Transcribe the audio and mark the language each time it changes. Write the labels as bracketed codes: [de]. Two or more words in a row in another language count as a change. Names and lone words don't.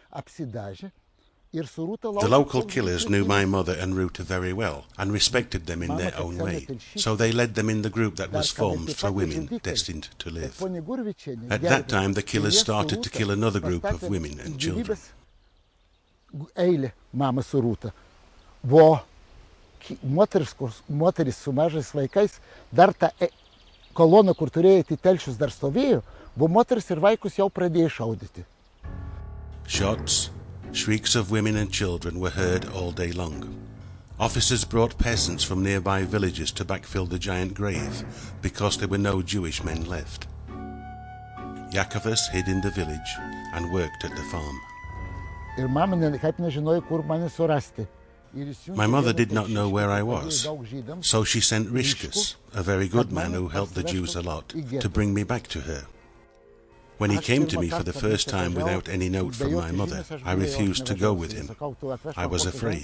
[en] The local killers knew my mother and Ruta very well and respected them in their own way, so they led them in the group that was formed for women destined to live. At that time the killers started to kill another group of women and children. [lt] Moteris su mažais vaikais, dar ta kolona, kur turėjo į telšius, dar stovėjo, buvo moteris ir vaikus jau pradėjo šaudyti. [en] Shots, shrieks of women and children were heard all day long. Officers brought peasants from nearby villages to backfill the giant grave because there were no Jewish men left. Yakovas hid in the village and worked at the farm. [lt] Ir mama kaip nežinojo, kur mane surasti. [en] My mother did not know where I was, so she sent Rishkas, a very good man who helped the Jews a lot, to bring me back to her. When he came to me for the first time without any note from my mother, I refused to go with him. I was afraid.